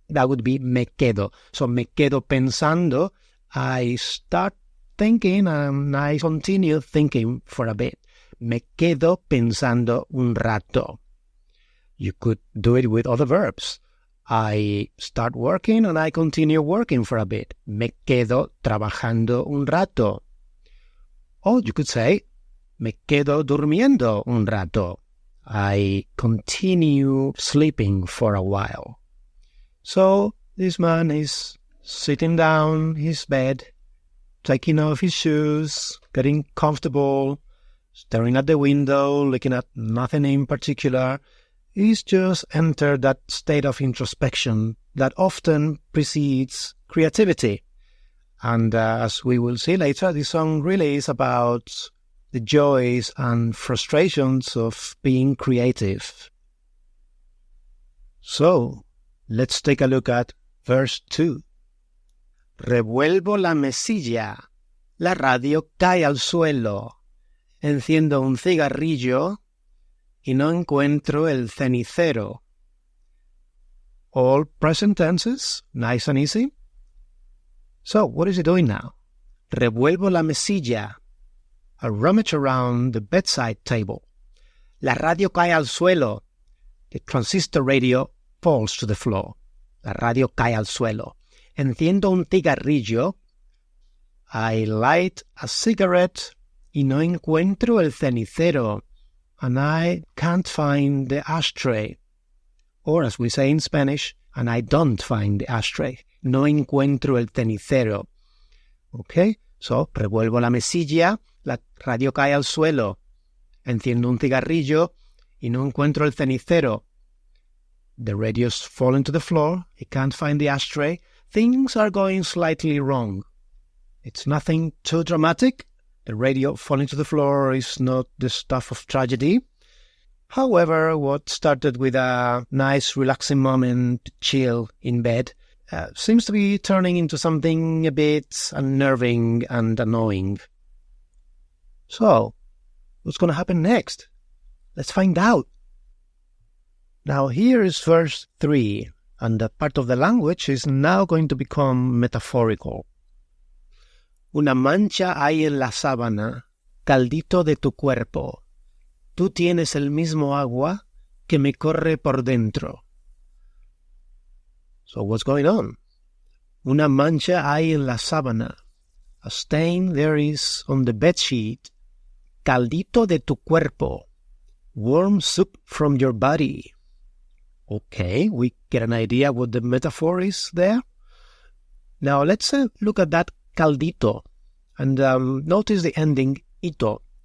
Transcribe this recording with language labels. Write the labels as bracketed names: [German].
[English] That would be [Spanish] me quedo. [English] So [Spanish] me quedo pensando, [English] I start thinking and I continue thinking for a bit. [Spanish] Me quedo pensando un rato. [English] You could do it with other verbs. I start working and I continue working for a bit. [Spanish] Me quedo trabajando un rato. [English] Or you could say, [Spanish] me quedo durmiendo un rato. [English] I continue sleeping for a while. So this man is sitting down in his bed, taking off his shoes, getting comfortable, staring at the window, looking at nothing in particular. He's just entered that state of introspection that often precedes creativity. And as we will see later, this song really is about the joys and frustrations of being creative. So, let's take a look at verse 2. [Spanish] Revuelvo la mesilla, la radio cae al suelo, enciendo un cigarrillo y no encuentro el cenicero. [English] All present tenses, nice and easy. So, what is he doing now? [Spanish] Revuelvo la mesilla. [English] I rummage around the bedside table. [Spanish] La radio cae al suelo. [English] The transistor radio falls to the floor. [Spanish] La radio cae al suelo. Enciendo un cigarrillo. [English] I light a cigarette [Spanish] y no encuentro el cenicero. [English] And I can't find the ashtray. Or as we say in Spanish, and I don't find the ashtray. No encuentro el cenicero. Okay, so revuelvo la mesilla, la radio cae al suelo, enciendo un cigarrillo y no encuentro el cenicero. The radio's fallen to the floor, I can't find the ashtray. Things are going slightly wrong. It's nothing too dramatic. The radio falling to the floor is not the stuff of tragedy. However, what started with a nice relaxing moment to chill in bed seems to be turning into something a bit unnerving and annoying. So, what's going to happen next? Let's find out. Now here is verse 3, and that part of the language is now going to become metaphorical. [Spanish] Una mancha hay en la sábana, caldito de tu cuerpo. Tú tienes el mismo agua que me corre por dentro. [English] So what's going on? [Spanish] Una mancha hay en la sábana. [English] A stain there is on the bedsheet. [Spanish] Caldito de tu cuerpo. [English] Warm soup from your body. Okay, we get an idea what the metaphor is there. Now let's look at that caldito and notice the ending ito.